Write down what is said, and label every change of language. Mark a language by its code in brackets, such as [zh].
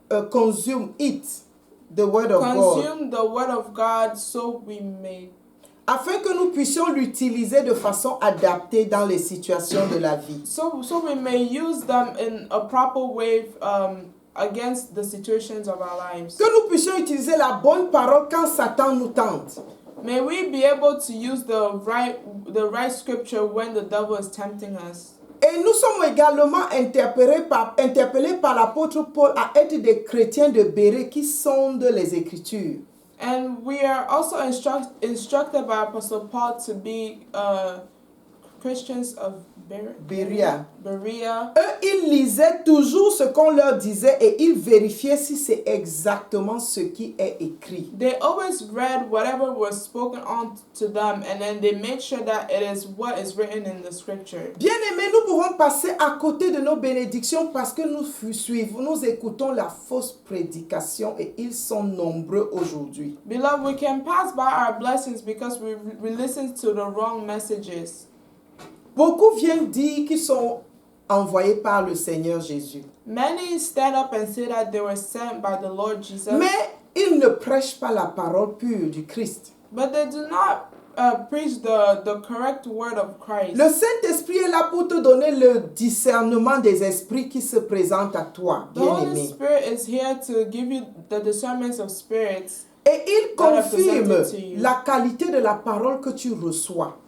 [en] consume it, the word of God, consume the word of God so we may, [fr] afin que nous puissions l'utiliser de façon adaptée dans les situations de la vie. [en] so we may use them in a proper way against the situations of our lives. [fr] Que nous puissions utiliser la bonne parole quand Satan nous tente. [en] May we be able to use the right scripture when the devil is tempting us. [fr] Et nous sommes également interpellés par l'apôtre Paul à être des chrétiens de Bérée qui sondent les Écritures. [en] And we are also instructed by Apostle Paul to be Christians of Berea. Berea. [fr] Eux, ils lisaient toujours ce qu'on leur disait et ils vérifiaient si c'est exactement ce qui est écrit. [en] They always read whatever was spoken on to them, and then they made sure that it is what is written in the scripture. [fr] Bien-aimés, nous pouvons passer à côté de nos bénédictions parce que nous écoutons la fausse prédication et ils sont nombreux aujourd'hui. [en] Beloved, we can pass by our blessings because we listen to the wrong messages. [fr] Beaucoup viennent dire qu'ils sont envoyés par le Seigneur Jésus. [en] Many stand up and say that they were sent by the Lord Jesus. [fr] Mais ils ne prêchent pas la parole pure du Christ. [en] But they do not preach the correct word of Christ. [fr] Le Saint-Esprit est là pour te donner le discernement des esprits qui se présentent à toi, [en] The Holy [fr] bien-aimé. [en] Spirit is here to give you the discernment of spirits. [fr] Et il [en] that are [fr] confirme [en] presented to you. [fr] la qualité de la parole que tu reçois.